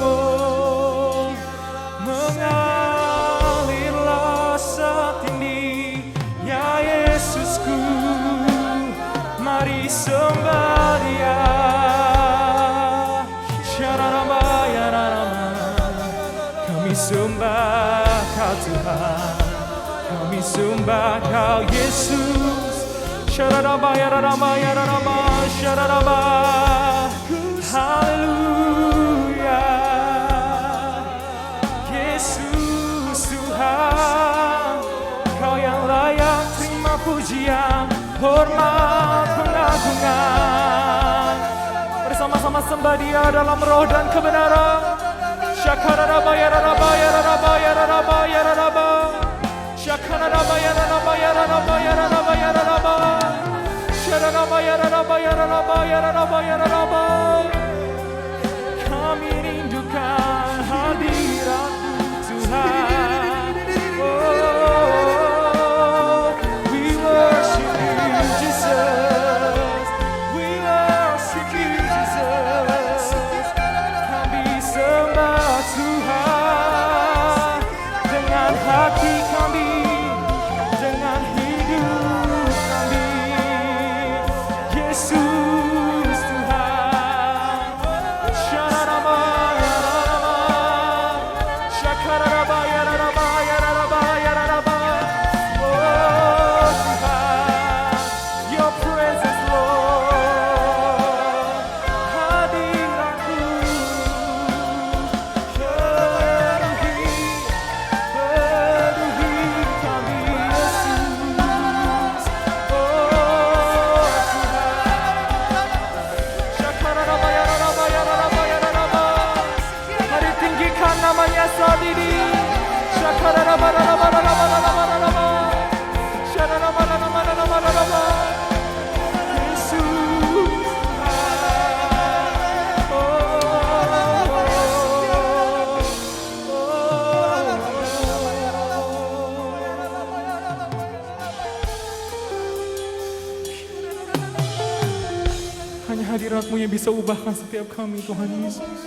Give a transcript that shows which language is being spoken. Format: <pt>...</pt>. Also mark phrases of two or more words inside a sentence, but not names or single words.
<id>Oh, mengalirlah saat ini sembah Dia. Syararama yararama, kami sembah Kau Tuhan, kami sembah Kau Yesus. Syararama yararama yararama, syararama. Haleluya, Yesus Tuhan, Kau yang layak terima pujian, hormat, pengagungan. Bersama-sama sembah Dia dalam roh dan kebenaran. Syakararaba yararaba yararaba yararaba yararaba. Syakararaba yararaba yararaba yararaba yararaba. Syararaba yararaba yararaba yararaba yararaba. Kami rindukan hadirat-Mu Tuhan.</id> <en>Oh, we worship You Jesus, we worship You Jesus.</en> <id>Kami sembah Tuhan dengan hati kami, dengan hidup kami. Yesus Tuhan. Syararaba yararaba, syakararaba yararaba yararaba yararaba. Oh Tuhan,</id> <en>Your presence Lord,</en> <id>hadirat-Mu penuhi kami Yesus. Oh Tuhan, syakararaba yararaba yararaba yararaba. Mari tinggikan namanya saat ini. Syakararaba yararaba yararaba yararaba. Syararaba yararaba yararaba yararaba. Yesus Tuhan. Hanya hadirat-Mu yang bisa ubahkan setiap kami, Tuhan Yesus.</id>